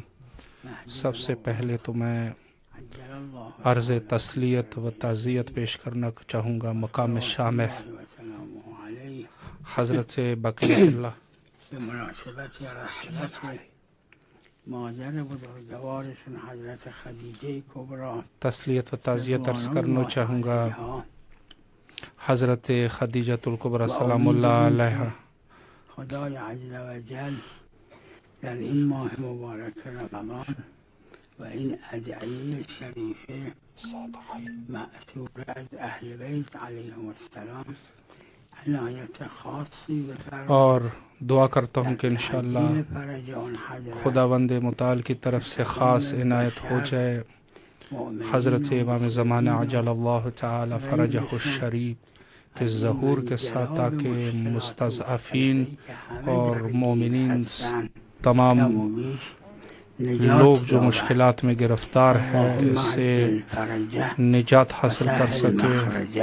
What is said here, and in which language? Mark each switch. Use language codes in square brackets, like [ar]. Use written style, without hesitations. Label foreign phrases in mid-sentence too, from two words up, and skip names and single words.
[ur] سب سے پہلے تو میں عرض تسلیت و تعزیت پیش کرنا چاہوں گا مقام شامح حضرت بقیت اللہ [fa] بمناسبت رحلت مادر بزرگوارشون حضرت خدیجہ کبریٰ [ur] تسلیت و تعزیت عرض کرنا چاہوں گا حضرت خدیجۃ الکبریٰ سلام اللہ علیہا. [fa] خدای [ar] عز و جل [fa] در این ماه مبارک رمضان و این ادعیه شریفه مأثور از اهل بیت [ar] علیهم السلام [fa] عنایت خاصی بفرمائے [ur] اور دعا کرتا ہوں کہ انشاءاللہ خداوند متعال کی طرف سے خاص عنایت ہو جائے حضرت امام زمانہ [ar] عجل اللہ تعالی فرجہ الشریف [ur] کے ظہور کے ساتھ، تاکہ مستضعفین اور مومنین تمام لوگ جو مشکلات میں گرفتار ہے اس سے نجات حاصل کر سکے.